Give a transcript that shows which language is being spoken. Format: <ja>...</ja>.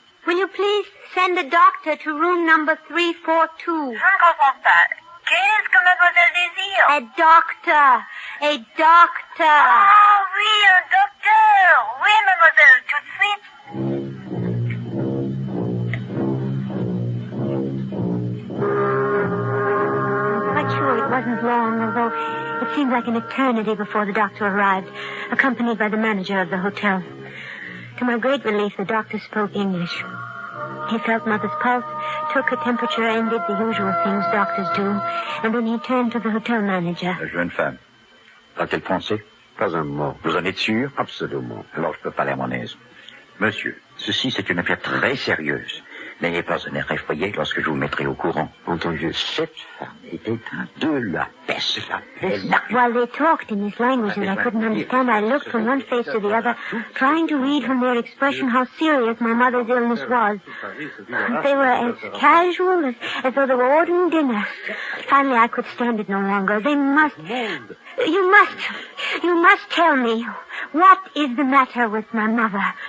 <en>Will you please send a doctor to room number 342?</en> <fr>Je ne comprends pas. Qu'est-ce que mademoiselle désire?</fr> <en>A doctor.</en> <fr>Ah oui, un docteur. Oui, mademoiselle, tout de suite.</fr> <en>I'm quite sure it wasn't long, although it seemed like an eternity before the doctor arrived, accompanied by the manager of the hotel. To my great relief, the doctor spoke English. He felt Mother's pulse, took her temperature, and did the usual things doctors do, and then he turned to the hotel manager.</en> <fr>La jeune femme. A-t-elle français? Pas un mot. Vous en êtes sûr? Absolument. Alors je peux parler à mon aise. Monsieur, ceci c'est une affaire très sérieuse. N'ayez pas un air effrayé lorsque je vous mettrai au courant. Entendu, cette femme était de la peste.</fr> <en>While they talked in this language that I couldn't understand, I looked from one face to the other, trying to read from their expression how serious my mother's illness was. They were as casual as though they were ordering dinner. Finally, I could stand it no longer. You must tell me, what is the matter with my mother?</en>